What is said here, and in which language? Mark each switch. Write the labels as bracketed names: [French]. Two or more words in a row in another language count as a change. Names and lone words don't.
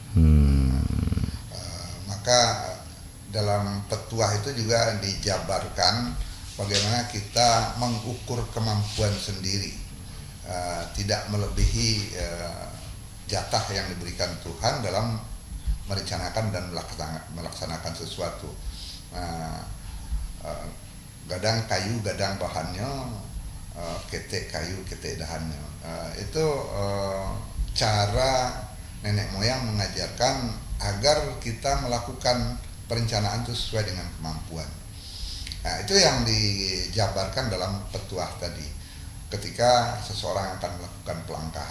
[Indonesian] Maka dalam petuah itu juga dijabarkan bagaimana kita mengukur kemampuan sendiri, tidak melebihi jatah yang diberikan Tuhan dalam merencanakan dan melaksanakan sesuatu. [Minangkabau] Gadang kayu, gadang bahannya, ketek kayu, ketek dahannya. [Indonesian] Itu cara nenek moyang mengajarkan agar kita melakukan perencanaan itu sesuai dengan kemampuan. Nah, itu yang dijabarkan dalam petuah tadi ketika seseorang akan melakukan pelangkahan.